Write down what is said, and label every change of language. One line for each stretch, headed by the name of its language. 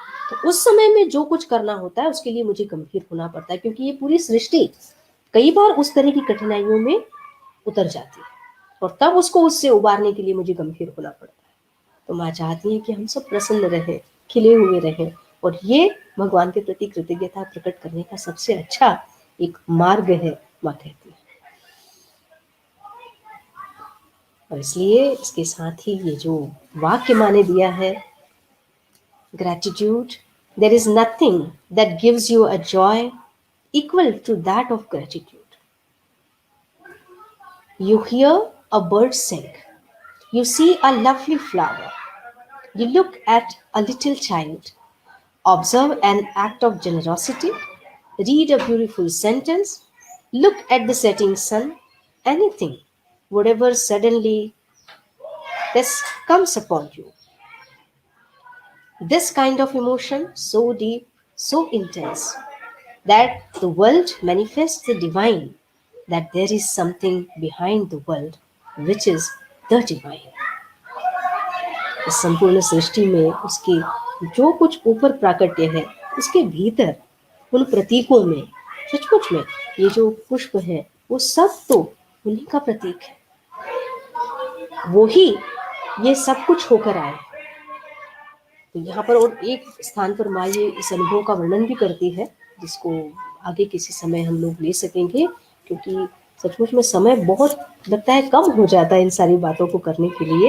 Hindi: तो उस समय में जो कुछ करना होता है उसके लिए मुझे गंभीर होना पड़ता है, क्योंकि ये पूरी सृष्टि कई बार उस तरह की कठिनाइयों में उतर जाती है और तब उसको उससे उबारने के लिए मुझे गंभीर होना पड़ता है। तो माँ चाहती है कि हम सब प्रसन्न रहें, खिले हुए रहें, और ये भगवान के प्रति कृतज्ञता प्रकट करने का सबसे अच्छा एक मार्ग है, माँ कहती है। और इसलिए इसके साथ ही ये जो वाक्य माने दिया है,
English: gratitude, there is nothing that gives you a joy equal to that of gratitude. You hear a bird sing, you see a lovely flower, you look at a little child, observe an act of generosity, read a beautiful sentence, look at the setting sun, anything, whatever suddenly this comes upon you. This kind of emotion, so deep, so intense, that the world manifests the divine, that there is something behind the world which is the divine.
Hindi: इस संपूर्ण सृष्टि में उसके जो कुछ ऊपर प्राकट्य है उसके भीतर उन प्रतीकों में सचमुच में ये जो पुष्प है वो सब तो उन्हीं का प्रतीक है। वो ही ये सब कुछ होकर आए। तो यहाँ पर और एक स्थान पर माँ ये इस अनुभव का वर्णन भी करती है, जिसको आगे किसी समय हम लोग ले सकेंगे, क्योंकि सचमुच में समय बहुत लगता है कम हो जाता है इन सारी बातों को करने के लिए।